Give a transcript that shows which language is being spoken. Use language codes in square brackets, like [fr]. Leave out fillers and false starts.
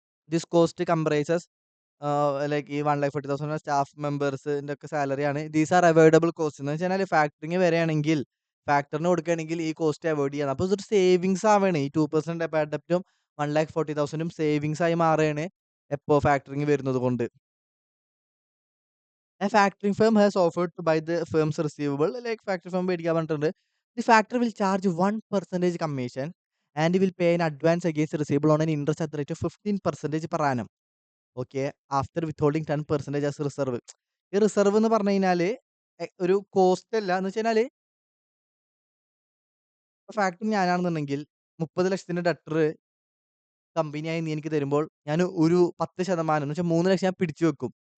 [en] this cost comprises like [ml] ഈ 1,40,000 staff മെമ്പേഴ്സിന്റെ ഒക്കെ സാലറിയാണ്. [en] these are avoidable cost [ml] എന്ന് വെച്ചാൽ ഫാക്ടറിങ് വരികയാണെങ്കിൽ ഫാക്ടറിന് കൊടുക്കുകയാണെങ്കിൽ ഈ കോസ്റ്റ് അവോയ്ഡ് ചെയ്യണം. അപ്പൊ ഇതൊരു സേവിങ്സ് ആവാണ്. ഈ 2% ബാഡ് ഡെപ്റ്റും 1,40,000 സേവിങ്സ് ആയി മാറുകയാണ് എപ്പോ ഫാക്ടറിങ് വരുന്നത് കൊണ്ട്. [en] A factoring firm has offered to buy the firm's receivable. Like factory firm [ml] മേടിക്കാൻ പറഞ്ഞിട്ടുണ്ട്. [en] The factory will charge 1% commission and will pay an advance against the receivable on an interest at the rate of 15% per annum. Okay. After withholding 10% as reserve. [ml] ഈ reserve എന്ന് പറഞ്ഞു കഴിഞ്ഞാല് ഒരു cost അല്ല. എന്ന് വെച്ച് കഴിഞ്ഞാല് ഫാക്ടറി ഞാനാണെന്നുണ്ടെങ്കിൽ 30,00,000 ഡെറ്റർ കമ്പനിയായി നീ എനിക്ക് തരുമ്പോൾ ഞാൻ ഒരു 10% എന്ന് വെച്ചാൽ 3,00,000 ഞാൻ പിടിച്ചു വെക്കും.